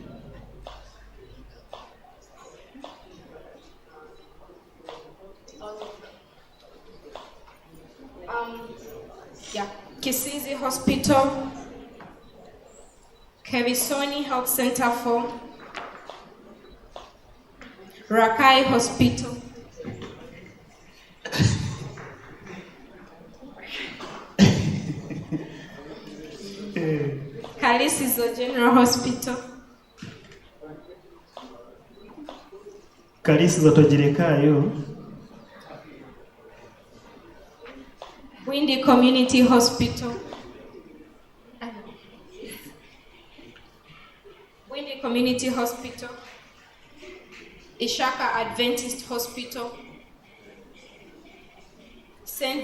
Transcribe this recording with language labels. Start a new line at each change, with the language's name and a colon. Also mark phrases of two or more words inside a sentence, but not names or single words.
English: Yeah, Kisizi Hospital, Kevisoni Health Center 4, Rakai Hospital, Kalisizo General Hospital, Kalisizo Tojirekayo, Windy Community Hospital, Windy Community Hospital, Ishaka Adventist Hospital, St.